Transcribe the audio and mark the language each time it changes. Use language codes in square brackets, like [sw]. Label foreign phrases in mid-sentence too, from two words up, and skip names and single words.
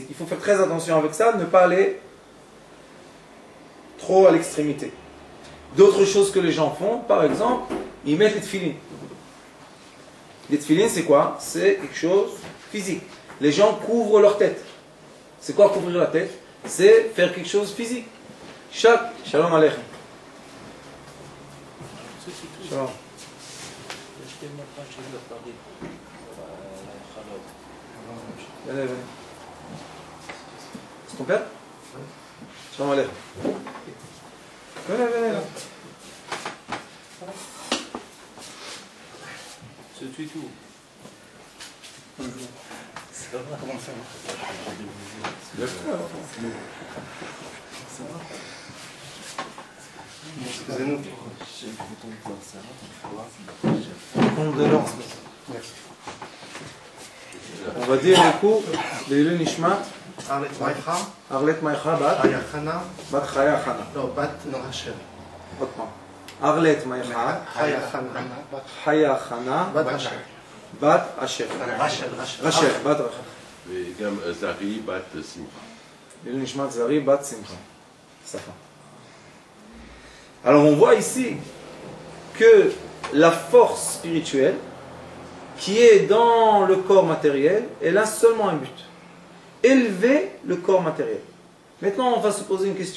[fr] Il faut faire très attention avec ça, ne pas aller trop à l'extrémité. D'autres choses que les gens font, par exemple, ils mettent les tefilines. Les tefilines, c'est quoi? C'est quelque chose physique. Les gens couvrent leur tête. C'est quoi couvrir la tête? C'est faire quelque chose physique. [he] שלום עליכם. שלום. [fr] Venez, venez. C'est ton père? [he] שלום עליכם. [fr] Venez, venez là. C'est tout. Ça va? Comment ça va? Excusez-nous. On va dire du coup, [he] לעילוי נשמת, Arlet Maïcha. Arlet Maïcha, Bat Hayachana. Bat Chayachana. Non, Bat Norachel. Arlet Maïcha, Hayachana. Hayachana, Bat Rachel. Bat Asher. Rachel. Rachel, Bat Rachel. וגם זרי בת שמחה. לעילוי נשמת Zari, Bat Simcha. [fr] sa fin. Alors on voit ici que la force spirituelle qui est dans le corps matériel, elle a seulement un but. Élever le corps matériel. Maintenant on va se poser une question.